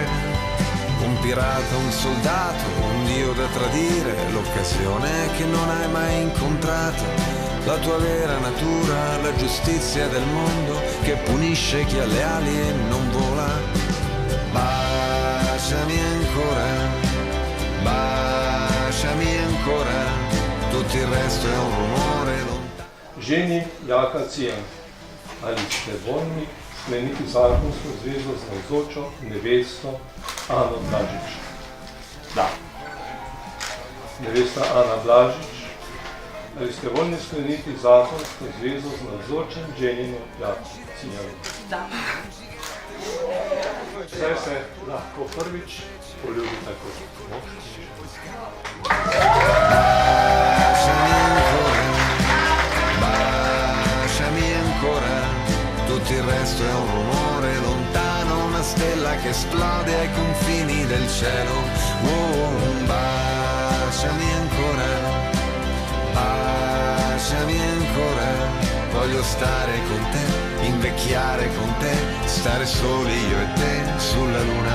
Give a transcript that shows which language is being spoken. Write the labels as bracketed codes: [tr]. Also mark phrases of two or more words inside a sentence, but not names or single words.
[it] Un pirata, un soldato, un dio da tradire, l'occasione che non hai mai incontrato, la tua vera natura, la giustizia del mondo che punisce chi ha le ali e non vola. Baciami ancora, baciami ancora, tutto il resto è un rumore lontano. [sl] Ženi Jaka Cijan, ali ste voljni skleniti zakonsko zvezo z navzočo nevesto Ano Blažič? Da. Nevesta Ana Blažič, ali ste voljni skleniti zakonsko zvezo z navzočim ženino Jako Cijanom? Da. Zdaj se lahko prvič poljubite kot moški. [it] Tutto il resto è un rumore lontano, una stella che esplode ai confini del cielo. Baciami ancora, baciami ancora, voglio stare con te, invecchiare con te, stare soli io e te sulla luna.